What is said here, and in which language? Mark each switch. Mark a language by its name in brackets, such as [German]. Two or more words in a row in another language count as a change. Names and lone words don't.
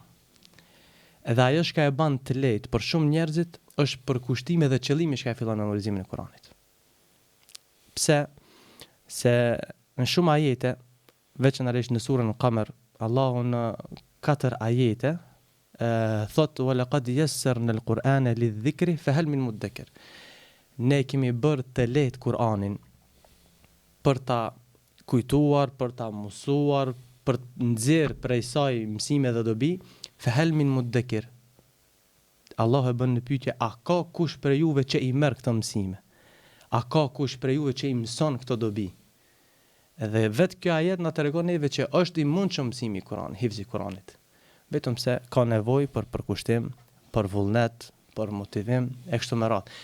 [Albanian] Edhe ajo që e bën të lehtë për shumë njerëzit është për kushtime dhe qëllimi që e fillon memorizimin e Kuranit. Pse? Se në shumë ajete, veçanërisht në surën Al-Qamar, Allahu në 4 ajete thot [Arabic] ولقد يسرنا القرآن للذكر فهل من مدكر. [Albanian] Ne kemi bërë të lehtë Kur'anin për ta kujtuar, për ta mësuar, për të nxjerrë prej saj mësime dhe dobi, [Arabic] فهل من مدكر. [Albanian] Allah e bën në pyetje, a ka kush për juve që i merr këto mësime? A ka kush për juve që i mëson këto dobi? Edhe vetë kjo ajet na tregon neve që është i mundshëm mësimi i Kuranit, hifzi i Kuranit. Vetëm se ka nevojë për përkushtim, për vullnet, për motivim e kështu me radhë.